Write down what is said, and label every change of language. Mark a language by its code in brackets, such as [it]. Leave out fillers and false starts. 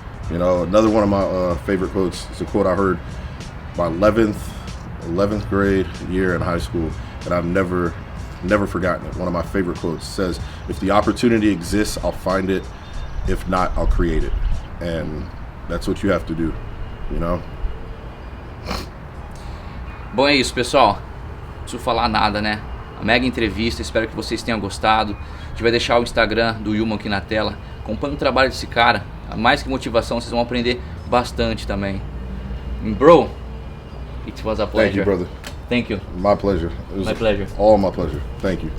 [en] You know, another one of my favorite quotes is a quote I heard my 11th grade year in high school, and I've never forgotten it. One of my favorite quotes says, "If the opportunity exists, I'll find it. If not, I'll create it." And that's what you have to do, you know? [pt] Bom, é isso, pessoal. Não preciso falar nada, né? A mega entrevista, espero que vocês tenham gostado. A gente vai deixar o Instagram do Yulman aqui na tela. Acompanhe o trabalho desse cara. Mais que motivação, vocês vão aprender bastante também. [en] And bro, it was a pleasure. Thank you, brother. Thank you. My pleasure. It was My pleasure. All my pleasure. Thank you.